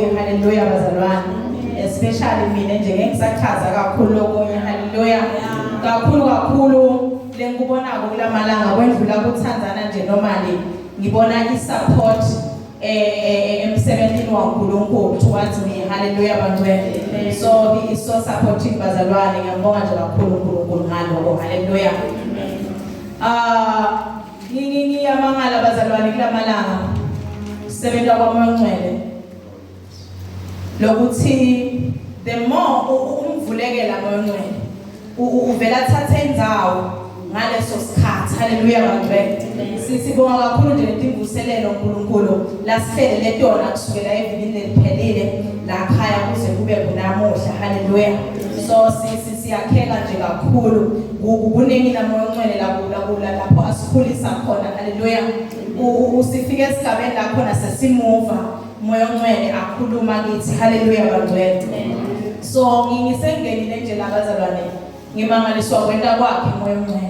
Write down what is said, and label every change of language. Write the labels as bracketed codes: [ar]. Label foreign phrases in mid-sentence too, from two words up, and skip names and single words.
[ss] Hallelujah bazalwane. Especially mina nje ngisachaza kakhulu lokunye. Hallelujah. Kakhulu lengubonako kulamalanga kwendlula kuThanzania nje normally ngibona isupport emsebenzini waNkulunkulu [en] towards me. [ss] Hallelujah bantwele. [en] So he is so supportive bazalwane. [ss] Ngiyabonga nje kakhulu uNkulunkulu ngaloko. Hallelujah. Ngiyamangala bazalwane kulamalanga sebenza kwaMangcwele lokuthi [en] the more [ss] umvulekela moyongcwele uvela thatha indzawo ngaleso sikhathi. Hallelujah bantwele. Sibonga kakhulu nje letimvuselelo uNkulunkulu lasihlele letona kusukela evikini leliphelile la khaya kuze kube kunamuhla. Hallelujah. So siyakheka nje kakhulu kuningi namoyongcwele lapho asikhulisa khona. Hallelujah. Usifike esigabeni la khona sesimuva moyongcwele akhuluma kithi. Hallelujah bantwele. So ngisengenile nje labazalwane ngimangaliswa kwenta kwakhe moyongcwele.